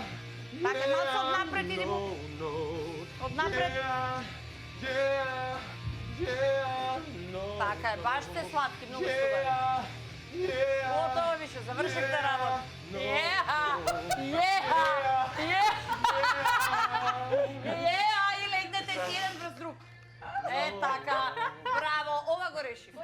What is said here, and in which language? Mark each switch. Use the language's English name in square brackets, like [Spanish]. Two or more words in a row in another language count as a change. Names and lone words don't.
[Macedonian] Така, малце однапред иди му. [English] No, [Macedonian] Однапред. [English] yeah, yeah, yeah, no. [Macedonian] Така е, баш сте сладки, многу сте добри. [English] Yeah, yeah. [Macedonian] Готово више, завршихте работа. Еха! И легнете си еден врз друг. Е, така. Браво, ова го решив.